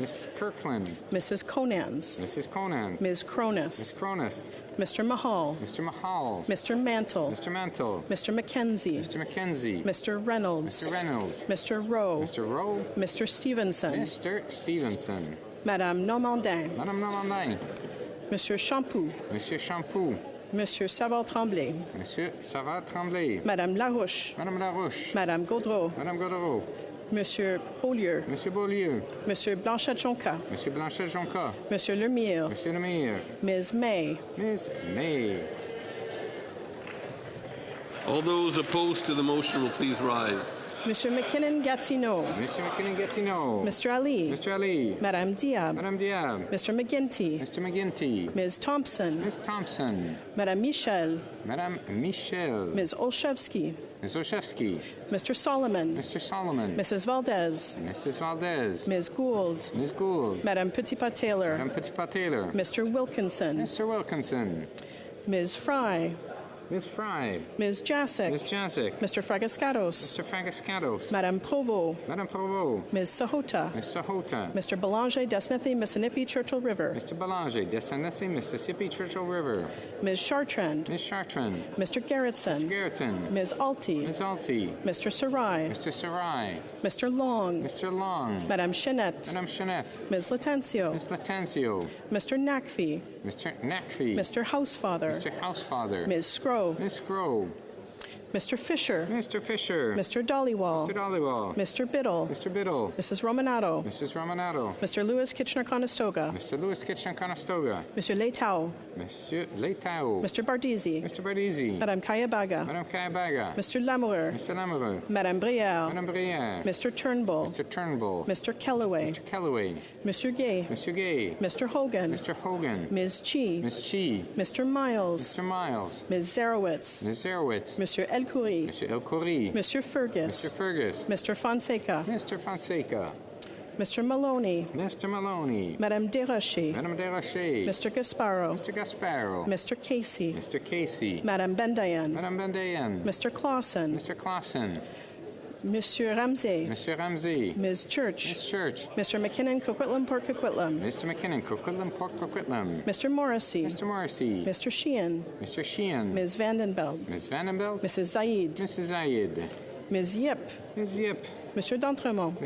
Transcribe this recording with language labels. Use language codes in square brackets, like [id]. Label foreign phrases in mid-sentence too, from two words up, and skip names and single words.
[en] Mrs. Kirkland. Mrs. Conans. Mrs. Conans. Ms. Cronus. Ms. Cronus. Mr. Mahal. Mr. Mahal. Mr. Mantle. Mr. Mantle. Mr. McKenzie. Mr. McKenzie. Mr. Reynolds. Mr. Reynolds. Mr. Rowe. Mr. Rowe. Mr. Stevenson. Mr. Stevenson. [fr] Madame Normandin. Madame Normandin. Monsieur Champoux. Monsieur Champoux. Monsieur Savard-Tremblay. Monsieur Savard-Tremblay. Madame Larouche. Madame Larouche. Madame Gaudreau. Madame Gaudreau. Monsieur Beaulieu. Monsieur Beaulieu. Monsieur Blanchet-Jonca. Monsieur Blanchet-Jonca. Monsieur Lemire. Monsieur Lemire. [en] Ms. May. Ms. May. All those opposed to the motion will please rise. [fr] Monsieur McKinnon-Gatineau. Monsieur McKinnon-Gatineau. [en] Mr. Ali. Mr. Ali. [fr] Madame Diab. Madame Diab. [en] Mr. McGinty. Mr. McGinty. Ms. Thompson. Ms. Thompson. [fr] Madame Michel. Madame Michel. [en] Ms. Olszewski. Ms. Olszewski. Mr. Solomon. Mr. Solomon. Mrs. Valdez. Mrs. Valdez. Ms. Gould. Ms. Gould. [fr] Madame Petitpas-Taylor. Madame Petitpas-Taylor. [en] Mr. Wilkinson. Mr. Wilkinson. Ms. Fry. Ms. Fry. Ms. Jacek. Ms. Jacek. Mr. Fragascatos. Mr. Fragascatos. [fr] Madame Provo. Madame Provo. [en] Ms. Sahota. Ms. Sahota. Mr. Belanger, Desnethy, Mississippi, Churchill River. Mr. Belanger, Desnethy, Mississippi, Churchill River. Ms. Chartrand. Ms. Chartrand. Mr. Gerritsen. Gerritsen. Ms. Alty. Ms. Alty. Mr. Sarai. Mr. Sarai. Mr. Long. Mr. Long. [fr] Madame Chenette. Madame Chenette. [en] Ms. Latencio. Ms. Latencio. Mr. Nakfi. Mr. Nakfi. Mr. Housefather. Mr. Housefather. Ms. Scrow. Ms. Scrow. Mr. Fisher. Mr. Fisher. Mr. Dollywall. Mr. Dollywall. Mr. Biddle. Mr. Biddle. Mrs. Romanato. Mrs. Romanato. Mr. Lewis Kitchener-Conestoga. Mr. Lewis Kitchener-Conestoga. [fr] Monsieur Leitao. Monsieur Leitao. [en] Mr. Bardisi. Mr. Bardisi. [fr] Madame Kayabaga. Madame Kayabaga. [en] Mr. Lamoureux. Mr. Lamoureux. [fr] Madame Brière. Madame Brière. [en] Mr. Turnbull. Mr. Turnbull. Mr. Kellaway. Mr. Kellaway. [fr] Monsieur Gay. Monsieur Gay. [en] Mr. Hogan. Mr. Hogan. Ms. Chi. Ms. Chi. Mr. Miles. Mr. Miles. Ms. Zarowitz. Ms. Zarowitz. [fr] Monsieur Elkoury. Monsieur Elkoury. Monsieur Fergus. [en] Mr. Fergus. Mr. Fonseca. Mr. Fonseca. Mr. Maloney. Mr. Maloney. [fr] Madame Desrochers. Madame Desrochers. [en] Mr. Gasparo. Mr. Gasparo. Mr. Casey. Mr. Casey. [fr] Madame Bendayan. Madame Bendayan. [en] Mr. Clausen. Mr. Clausen. [fr] Monsieur Ramsey. Monsieur Ramsey. [en] Ms. Church. Ms. Church. Mr. McKinnon, Coquitlam, Port Coquitlam. Mr. McKinnon, Coquitlam, Port Coquitlam. Mr. Morrissey. Mr. Morrissey. Mr. Sheehan. Mr. Sheehan. Ms. Vandenbeld. Ms. Vandenbeld. Mrs. Zaid. Mrs. Zayed. Ms. Yip. Ms. Yip. [fr] Monsieur d'Entremont.